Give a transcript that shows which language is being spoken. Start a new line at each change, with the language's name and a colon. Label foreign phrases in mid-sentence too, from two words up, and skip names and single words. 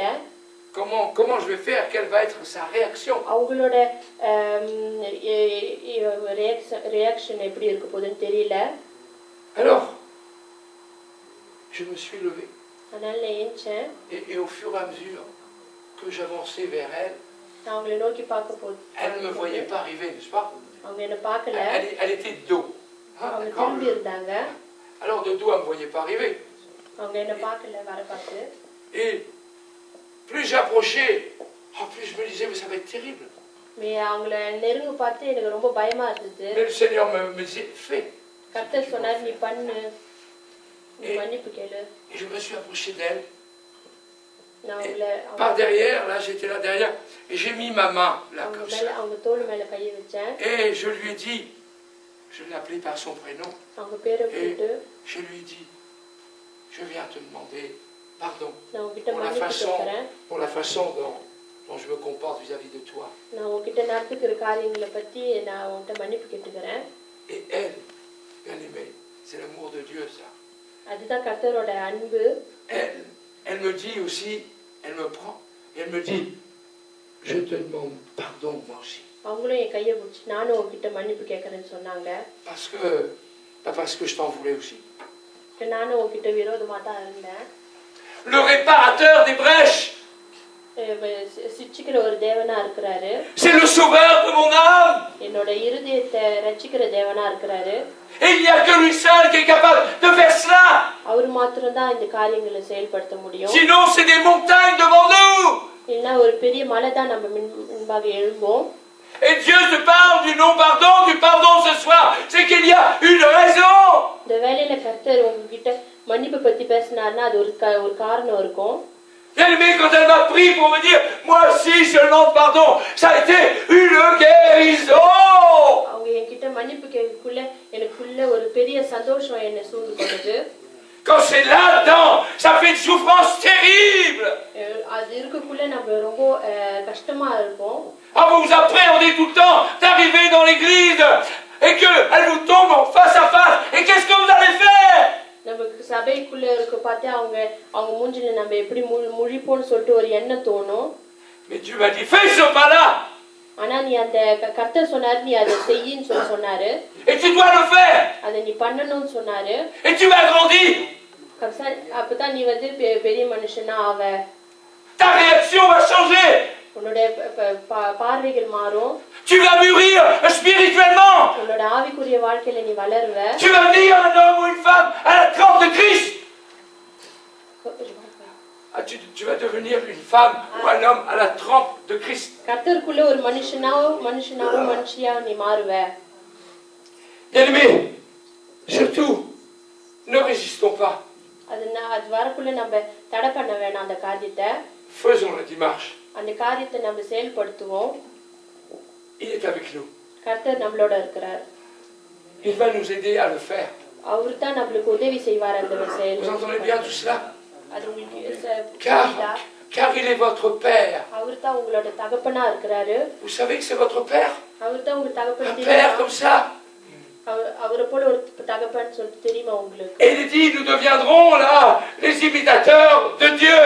French: Comment je vais faire? Quelle va être sa réaction?
Tamil: அவங்களோட ரியாக்ஷன் எப்படி இருக்க போகுதுன்னு தெரியல.
French: Alors, je me suis levé.
Tamil: அதனால நான் ஏஞ்சேன்.
French: Et au fur et à mesure que j'avançais vers elle,
Tamil: நான் அவங்களை நோக்கி பார்க்க போது
French: elle ne me voyait pas arriver, n'est-ce pas?
Tamil: அவங்க என்ன பார்க்கல.
French: Elle était de dos.
Tamil: அவங்க திரும்பி இருந்தாங்க.
French: Alors de dos, elle ne me voyait pas arriver.
Tamil: அவங்க என்ன பார்க்கல வர பார்த்து.
French: Et plus j'approchais, plus je me disais, mais ça va être terrible.
Tamil: Mais அவங்கள நெருங்க பார்த்து எனக்கு ரொம்ப பயமா இருந்தது.
French: Mais le Seigneur me disait, fais.
Tamil: கர்த்தர் சொன்னார் நீ பண்ணு, நீ மன்னிப்பு கேளு.
French: Et je me suis approché d'elle.
Tamil: நான் அவங்கள
French: Par derrière, là j'étais là derrière, et j'ai mis ma main là comme ça.
Tamil: அவங்க தோள் மேல கையை வச்சேன்.
French: Et je lui ai dit, je l'ai appelé par son prénom.
Tamil: அவங்க பேரை போட்டு
French: je lui ai dit, je viens te demander pardon
Tamil: நான் உன்கிட்ட மன்னிப்பு கேக்குறேன்.
French: pour la façon dont je me comporte vis-à-vis de toi.
Tamil: நான் உன்கிட்ட நடந்துக்கிற காரியங்களை பத்தி நான் உன்கிட்ட மன்னிப்பு கேட்டுக்கிறேன்.
French: Et elle, bien aimée, c'est l'amour de Dieu ça.
Tamil: அதுதான் கர்த்தரோட அன்பு.
French: Elle me dit aussi, elle me prend, et elle me dit, je te demande pardon moi aussi.
Tamil: அவங்களும் என் கையை பிடிச்சி நானும் உன்கிட்ட மன்னிப்பு கேட்கறேன்னு சொன்னாங்க.
French: Parce que je t'en voulais aussi.
Tamil: நானும் உன்கிட்ட விரோதமா தான் இருந்தேன்.
French: Le réparateur des brèches.
Tamil: சிச்சிக்கிற ஒரு தேவனா இருக்கிறாரு.
French: C'est le sauveur de mon âme.
Tamil: என்னோட இருதயத்தை ரட்சிக்கிற தேவனா இருக்கிறாரு.
French: Et il n'y a que lui seul qui est capable de faire cela.
Tamil: அவர் மாத்திரம் தான் இந்த காரியங்களை செயல்படுத்த முடியும்.
French: Sinon c'est des montagnes devant nous.
Tamil: இல்லனா ஒரு பெரிய மலை தான் நம்ம முன்பாக எழும்பும்.
French: Et Dieu te parle du non-pardon, du pardon ce soir. C'est qu'il y a une raison.
Tamil: இந்த வேளையில கர்த்தர் உங்ககிட்ட மன்னிப்பு பத்தி பேசினார்னா அது ஒரு காரணம் இருக்கும்.
French: Bien-aimé, quand elle m'a pris pour me dire, moi aussi je demande pardon, ça a été une guérison.
Tamil: அவங்க என்கிட்ட மன்னிப்பு கேட்கக்குள்ள எனக்குள்ள ஒரு பெரிய சந்தோஷம் என்ன சூழ்ந்து கொண்டது.
French: Quand c'est là-dedans, ça fait une souffrance terrible.
Tamil: அது இருக்கக்குள்ள நம்ம ரொம்ப கஷ்டமா இருக்கும்.
French: Vous vous appréhendez tout le temps d'arriver dans l'église et qu'elle vous tombe en face à face. Et qu'est-ce que vous allez faire?
Tamil: நமக்கு சபைக்குள்ள இருக்க பார்த்து அவங்க மூஞ்சில நம்ம எப்படி முழிப்போம்னு சொல்லிட்டு ஒரு எண்ணம் தோணும்.
French: Mais Dieu m'a dit, fais ce pas-là.
Tamil: ஆனா நீ அந்த கர்த்தர் சொன்னாரு நீ அதை செய்யின்னு சொன்னாரு.
French: Et tu dois le faire.
Tamil: அதை நீ பண்ணணும்னு சொன்னாரு.
French: Et tu vas grandir.
Tamil: அப்பதான் நீ வந்து பெரிய மனுஷனா ஆவ.
French: Ta réaction va changer.
Tamil: உன்னோட பார்வைகள் மாறும்.
French: Tu vas mûrir spirituellement.
Tamil: உன்னோட ஆவிக்குரிய வாழ்க்கையில நீ வளருவ.
French: Tu vas devenir un homme ou une femme à la trempe de Christ. Tu vas devenir une femme ou un homme à la trempe de Christ.
Tamil: கர்த்தருக்குள்ள ஒரு மனுஷியா நீ மாறுவ.
French: Bien-aimé, surtout, ne résistons pas.
Tamil: அது வரக்குள்ள நம்ம தடை பண்ண வேணாம் அந்த காரியத்தை.
French: Faisons la démarche.
Tamil: அந்த காரியத்தை நம்ம செயல்படுத்துவோம்.
French: Il est avec nous.
Tamil: கர்த்தர் நம்மளோட இருக்கிறார்.
French: Il va nous aider à le faire.
Tamil: அவர் தான் நம்மளுக்கு உதவி செய்வார் அந்த செயல்.
French: Vous entendez bien tout cela?
Tamil: அது உங்களுக்கு
French: Car il est votre Père.
Tamil: அவர் தான் உங்களோட தகப்பனா இருக்கிறாரு.
French: Vous savez que c'est votre Père?
Tamil: அவர் தான் உங்க
French: Un
Tamil: தகப்பன்.
French: Père comme ça.
Tamil: அவரை போல ஒரு தகப்பன் சொல்லிட்டு தெரியுமா உங்களுக்கு?
French: Et il dit, nous deviendrons là les imitateurs de Dieu.